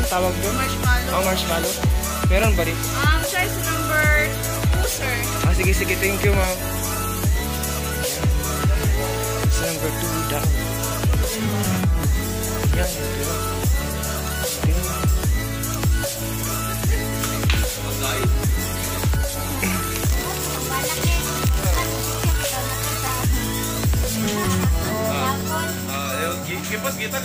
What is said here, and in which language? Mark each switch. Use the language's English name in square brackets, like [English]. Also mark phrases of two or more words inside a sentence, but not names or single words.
[Filipino] Tawag doon? Marshmallow. Oh, marshmallow. Meron ba rin? [English] Size number 2, sir. [Filipino] Sige, sige, [English] thank you ma'am. [Filipino] Size number [English] 2 daw. [Filipino] Yan, ito. [Spanish] ¿Qué pasa? ¿Qué tal?